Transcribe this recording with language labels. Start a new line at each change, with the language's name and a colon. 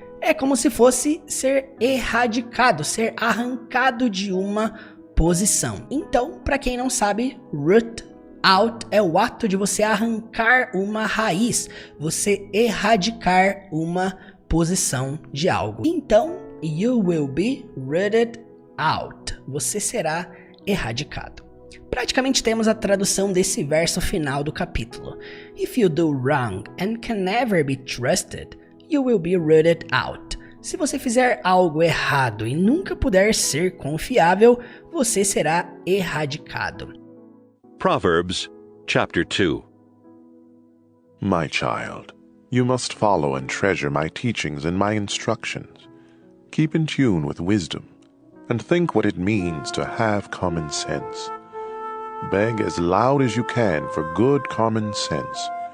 Portuguese: é como se fosse ser erradicado, ser arrancado de uma posição. Então, para quem não sabe, root out é o ato de você arrancar uma raiz, você erradicar uma posição de algo. Então,
English: you will be rooted out.
Portuguese: Você será erradicado. Praticamente temos a tradução desse verso final do capítulo.
English: If you do wrong and can never be trusted, you will be rooted out.
Portuguese: Se você fizer algo errado e nunca puder ser confiável, você será erradicado.
English: Proverbs chapter 2. My child, you must follow and treasure my teachings and my instructions. Keep in tune with wisdom, and think what it means to have common sense. Beg as loud as you can for good common sense.